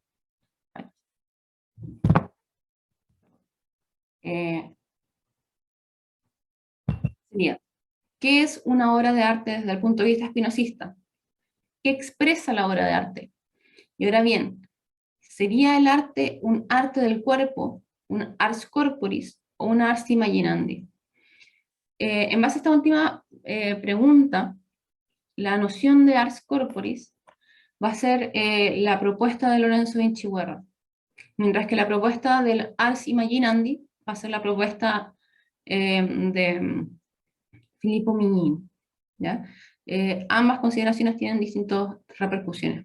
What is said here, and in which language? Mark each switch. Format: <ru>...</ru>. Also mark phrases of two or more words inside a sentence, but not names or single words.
<es>Eh, Sería, ¿qué es una obra de arte desde el punto de vista espinosista? ¿Qué expresa la obra de arte? Y ahora bien, ¿sería el arte un arte del cuerpo, un</es> <la>ars corporis</la> <es>o un</es> <la>ars imaginandi?</la> <es>En base a esta última pregunta, la noción de</es> <la>ars corporis</la> <es>va a ser la propuesta de Lorenzo Vinciguerra, mientras que la propuesta del</es> <la>ars imaginandi</la> <es>va a ser la propuesta de Filippo Mignini, ¿ya? Ambas consideraciones tienen distintas repercusiones.</es>